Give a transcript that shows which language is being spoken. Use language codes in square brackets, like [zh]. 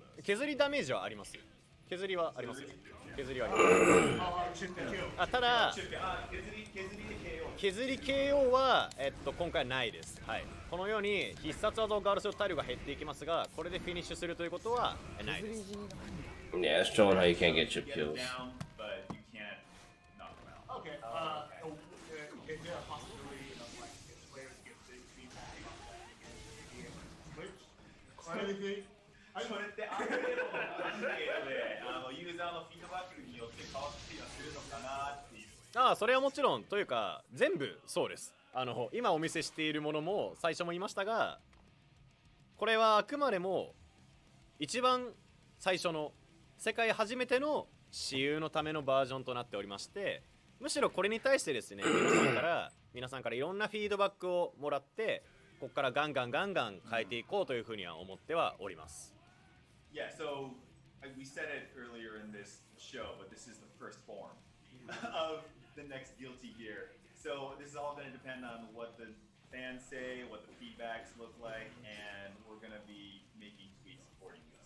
[ja] 削りダメージはあります。削りはありますよ。削りはあります。 [en] chip and kill. [ja] あ、ただ削りで KO。削り KO は、今回ないです、はい、このように必殺技をガードする体力が減っていきますが、これでフィニッシュするということはないです。 [en] Yeah, it's showing how you can't get chip Get him kills. down, but you can't knock him out. Okay. Is there a possibility of like if players get big feedback about that against Switch or anything? [ja] それってある程度のアンケートでユーザーのフィードバックによって変わったりはするのかなっていう。ああ、それはもちろんというか全部そうです。今お見せしているものも最初も言いましたが、これはあくまでも一番最初の世界初めての私有のためのバージョンとなっておりまして、むしろこれに対してですね、皆さんからいろんなフィードバックをもらって、ここからガンガン変えていこうというふうには思ってはおります。 [en] Yeah, so we said it earlier in this show, but this is the first form of the next Guilty Gear. So this is all going to depend on what the fans say, what the feedbacks look like, and we're going to be making tweaks accordingly.